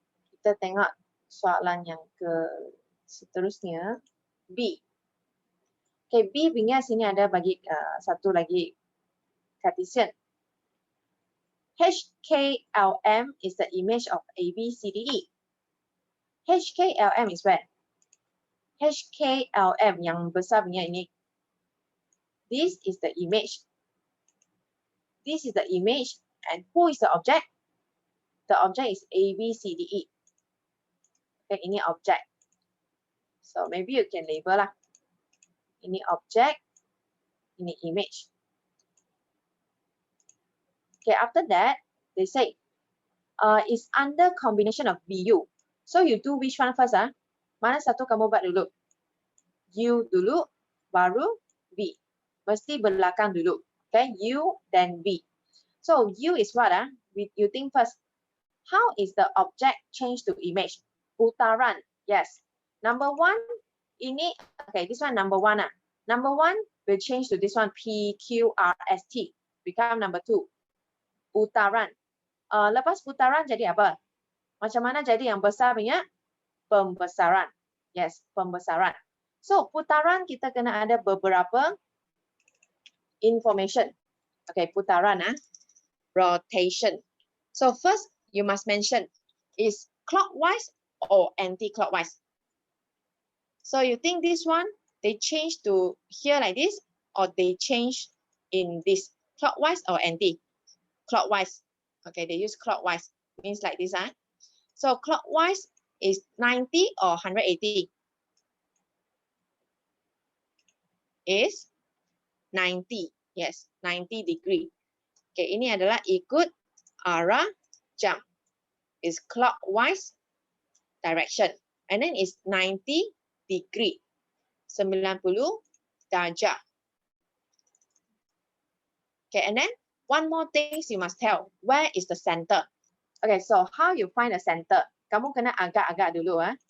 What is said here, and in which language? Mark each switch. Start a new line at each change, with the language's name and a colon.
Malay: Kita tengok soalan yang ke seterusnya. B. Okay, B punya sini ada bagi satu lagi Cartesian.
English: HKLM is the image of ABCDE. HKLM is where?
Malay: HKLM yang besar punya ini.
English: This is the image. This is the image. And who is the object? The object is ABCDE. Okay, ini object. So maybe you can label lah. Ini object. Ini image. Okay, after that, they say, it's under combination of BU. So you do which one first?
Malay: Mana satu kamu buat dulu? U dulu, baru B.
English: Mesti belakang dulu. Okay, U then B. So U is what? You think first. How is the object changed to image? Putaran, yes. Number one, ini, okay, this one number one. Number one will change to this one, PQRST, become number two.
Malay: Putaran. Lepas putaran jadi apa? Macam mana jadi yang besar punya? Pembesaran. Yes, pembesaran. So, putaran kita kena ada beberapa information. Okay, putaran, rotation.
English: So, first, you must mention, is clockwise or anti-clockwise? So, you think this one, they change to here like this, or they change in this, clockwise or anti? Clockwise. Okay, they use clockwise, means like this. So, clockwise is 90 or 180? Is 90. Yes, 90 degree.
Malay: Okay, ini adalah ikut arah jam.
English: Is clockwise direction. And then it's 90 degree.
Malay: 90 darjah.
English: Okay, and then one more thing you must tell. Where is the center? Okay, so how you find the center? Kamu kena agak-agak dulu.